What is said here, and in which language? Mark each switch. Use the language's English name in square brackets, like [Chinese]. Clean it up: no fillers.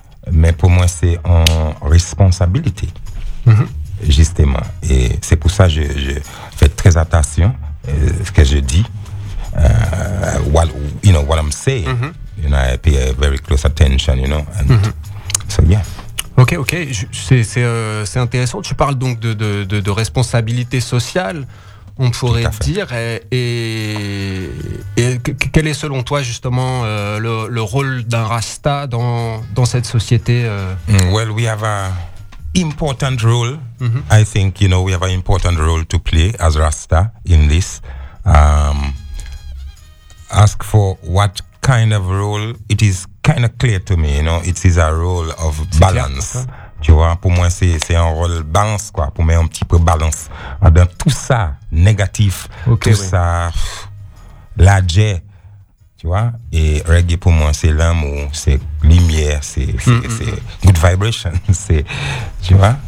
[French] Mais pour moi, c'est en responsabilité. Mm-hmm. Justement. Et c'est pour ça que je fais très attention à ce que je dis. [English] know what I'm saying. Mm-hmm. You know, I pay a very close attention, you know. And mm-hmm. So yeah. [French] Ok, ok, c'est intéressant. Tu parles donc de responsabilité sociale, on pourrait dire. Et quel est selon toi justement le rôle d'un Rasta dans cette société [English] Well, we have an important role. Mm-hmm. I think, you know, we have an important role to play as Rasta in this. Ask for what kind of role it is. Kind of clear to me, you know, it is a role of balance. [French] Tu vois, pour moi, c'est un rôle balance, quoi, pour mettre un petit peu balance. Dans tout ça, négatif, okay, tout oui. ça, l'adjet, tu vois, et reggae, pour moi, c'est l'amour, c'est lumière, c'est [English] good vibration, [French] c'est, tu vois.